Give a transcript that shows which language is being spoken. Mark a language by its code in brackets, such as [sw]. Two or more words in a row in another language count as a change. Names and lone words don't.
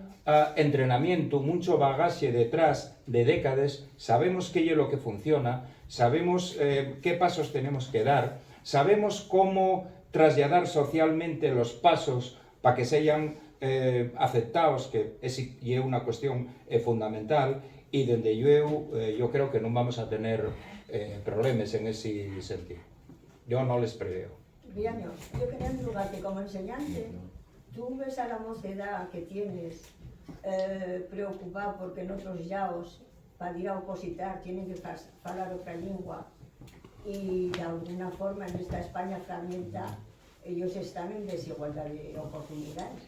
[es] entrenamiento, mucho bagaje detrás de décadas, sabemos qué es lo que funciona, sabemos qué pasos tenemos que dar, sabemos cómo trasladar socialmente los pasos para que sean aceptados, [gl] que é unha cuestión fundamental, e dende [es] yo creo que non vamos a tener problemas en ese sentido. Yo no les preveo. Viaño, yo quería preguntarte, como enseñante, tú ves a la mocedad que tienes preocupada porque en otros llaos, para ir a opositar, tienen que falar otra lengua, y de alguna forma en esta España fragmentada ellos están en desigualdad de oportunidades.